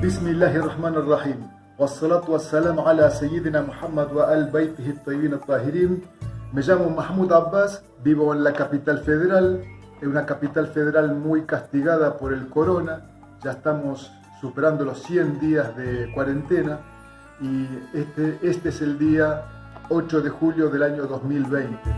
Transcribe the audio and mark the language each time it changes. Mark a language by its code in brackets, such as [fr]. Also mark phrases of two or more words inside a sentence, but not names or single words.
[ar] بسم الله الرحمن الرحيم. والصلاة والسلام على سيدنا محمد وآل بيته الطيبين الطاهرين. [es] Me llamo Mahmoud Abbas, vivo en la capital federal, en una capital federal muy castigada por el corona. Ya estamos superando los 100 días de cuarentena y este es el día 8 de julio del año 2020.